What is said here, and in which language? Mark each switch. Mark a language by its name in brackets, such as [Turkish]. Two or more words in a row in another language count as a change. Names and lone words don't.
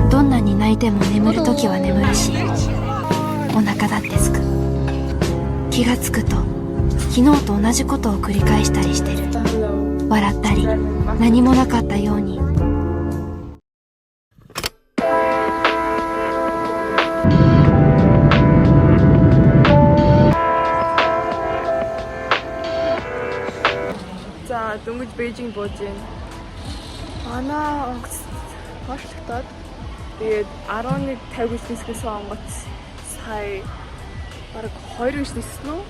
[Japanese] どんなに泣いても眠るときは眠るし、お腹だってすく。気がつくと昨日と同じことを繰り返したりしてる。笑ったり何もなかったように。 [Mongolian] За дөнгөж Бээжинг бууж байна. Манай онгоц хоошлогдоод тэгээд 11:50 гисгээс онгоц сая бараг 2 гэж ниссэн үү?